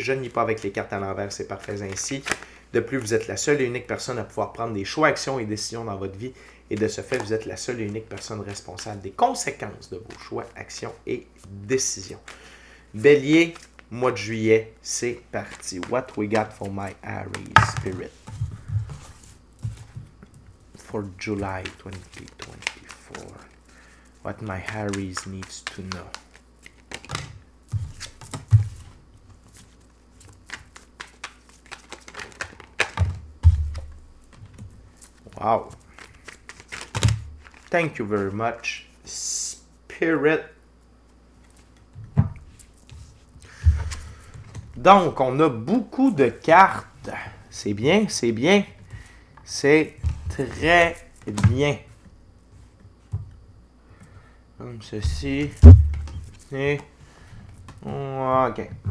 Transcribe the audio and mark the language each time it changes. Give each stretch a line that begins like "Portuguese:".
French: Je ne lis pas avec les cartes à l'envers, c'est parfait ainsi. De plus, vous êtes la seule et unique personne à pouvoir prendre des choix, actions et décisions dans votre vie. Et de ce fait, vous êtes la seule et unique personne responsable des conséquences de vos choix, actions et décisions. Bélier, mois de juillet, c'est parti.
English: What we got for my Aries spirit for July 2024. What my Aries needs to know. Wow. Thank you very much, Spirit.
French: Donc, on a beaucoup de cartes. C'est bien, c'est bien. C'est très bien. Comme ceci. Et... OK.